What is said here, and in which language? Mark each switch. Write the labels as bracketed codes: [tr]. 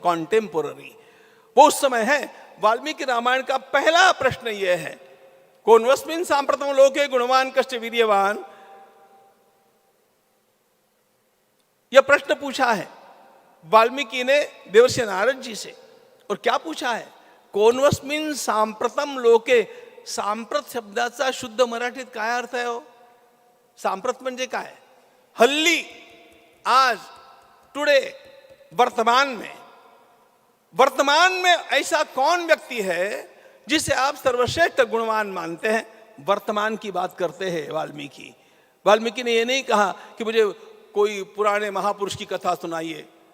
[hi] कॉन्टेम्पोररी वो उस समय है। वाल्मीकि रामायण का पहला प्रश्न यह है, [sa] कोन्वस्मिन् सांप्रतम लोके गुणवान कश्च वीर्यवान, [hi] यह प्रश्न पूछा है वाल्मीकि ने देवर्षि नारद जी से। और क्या पूछा है? [sa] कोन्वस्मिन् सांप्रतम लोके। [mr] सांप्रत शब्दाचा शुद्ध मराठीत काय अर्थ आहे हो? सांप्रत म्हणजे काय? हल्ली, आज, [hi] टुडे, वर्तमान में ऐसा कौन व्यक्ति है जिसे आप सर्वश्रेष्ठ गुणवान मानते हैं? वर्तमान की बात करते हैं वाल्मीकि। वाल्मीकि ने यह नहीं कहा कि मुझे कोई पुराने महापुरुष की कथा सुनाइए।